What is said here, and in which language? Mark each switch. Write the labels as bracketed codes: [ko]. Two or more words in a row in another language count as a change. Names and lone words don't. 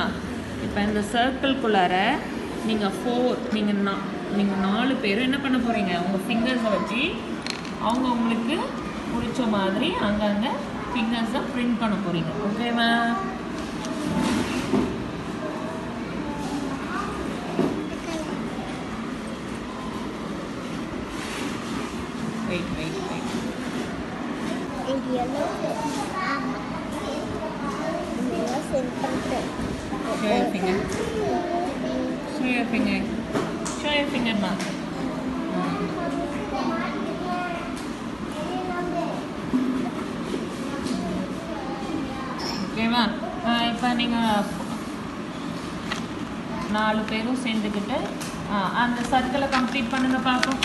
[ta] இப்போ இந்த சர்க்கிள்குள்ளார நீங்கள் 4 பேரும் என்ன பண்ண போகிறீங்க, உங்கள் ஃபிங்கர்ஸை வச்சு உங்களுக்கு பிடிச்ச மாதிரி அங்கங்கே ஃபிங்கர்ஸை பிரிண்ட் பண்ண போகிறீங்க. [en] Okay-va? Wait wait wait. Show your finger. Show your finger. Show your finger, ma. [ta] ஓகேவா? இப்போ நீங்கள் 4 பேரும் சேர்ந்துக்கிட்டு அந்த சர்க்கிளை கம்ப்ளீட் பண்ணுங்க பார்ப்போம்.